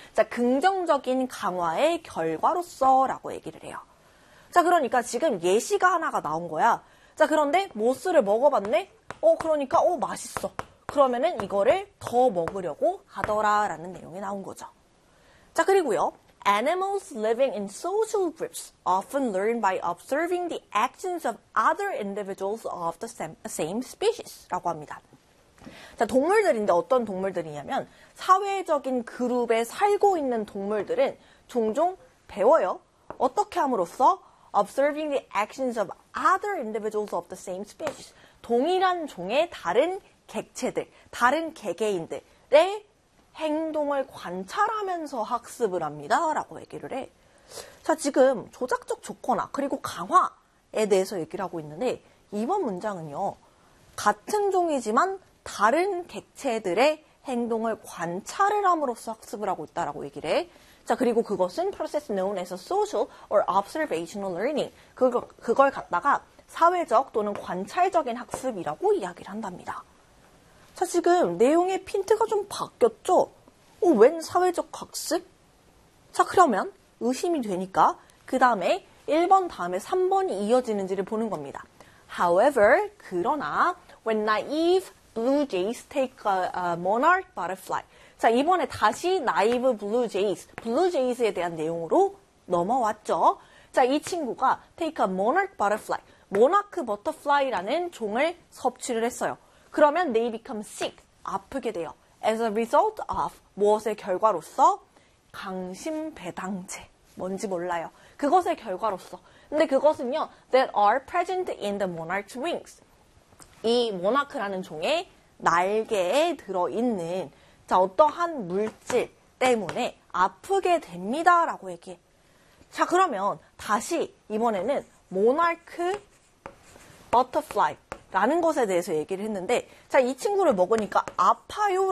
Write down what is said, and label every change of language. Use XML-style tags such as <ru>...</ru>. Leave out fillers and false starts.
<ko>자, 긍정적인 강화의 결과로서 라고 얘기를 해요. 자, 그러니까 지금 예시가 하나가 나온 거야. 자, 그런데 모스를 먹어봤네? 그러니까 맛있어. 그러면은 이거를 더 먹으려고 하더라 라는 내용이 나온 거죠. 자, 그리고요.</ko> <en>Animals living in social groups often learn by observing the actions of other individuals of the same species</en> <ko>라고 합니다. 자, 동물들인데 어떤 동물들이냐면 사회적인 그룹에 살고 있는 동물들은 종종 배워요. 어떻게 함으로써?</ko> <en>Observing the actions of other individuals of the same species.</en> <ko>동일한 종의 다른 객체들, 다른 개개인들의 행동을 관찰하면서 학습을 합니다. 라고 얘기를 해. 자, 지금 조작적 조건화 그리고 강화에 대해서 얘기를 하고 있는데 이번 문장은요. 같은 종이지만 다른 객체들의 행동을 관찰을 함으로써 학습을 하고 있다라고 얘기를 해. 자, 그리고 그것은</ko> <en>process known as social or observational learning.</en> <ko>그걸 갖다가 사회적 또는 관찰적인 학습이라고 이야기를 한답니다. 자, 지금 내용의 핀트가 좀 바뀌었죠? 웬 사회적 학습? 자, 그러면 의심이 되니까 그 다음에 1번 다음에 3번이 이어지는지를 보는 겁니다.</ko> <en>However,</en> <ko>그러나</ko> <en>when naive blue jays take a monarch butterfly.</en> <ko>자, 이번에 다시 나이브 블루제이스, 블루제이스에 대한 내용으로 넘어왔죠. 자, 이 친구가</ko> <en>take a monarch butterfly,</en> <ko>모나크 버터플라이라는 종을 섭취를 했어요. 그러면</ko> <en>they become sick,</en> <ko>아프게 돼요.</ko> <en>As a result of,</en> <ko>무엇의 결과로서? 강심배당제, 뭔지 몰라요. 그것의 결과로서. 근데 그것은요,</ko> <en>that are present in the monarch's wings.</en> <ko>이 모나크라는 종의 날개에 들어있는 자, 어떠한 물질 때문에 아프게 됩니다. 라고 얘기해. 자, 그러면 다시 이번에는 모나크 버터플라이라는 것에 대해서 얘기를 했는데 자, 이 친구를 먹으니까 아파요.</ko>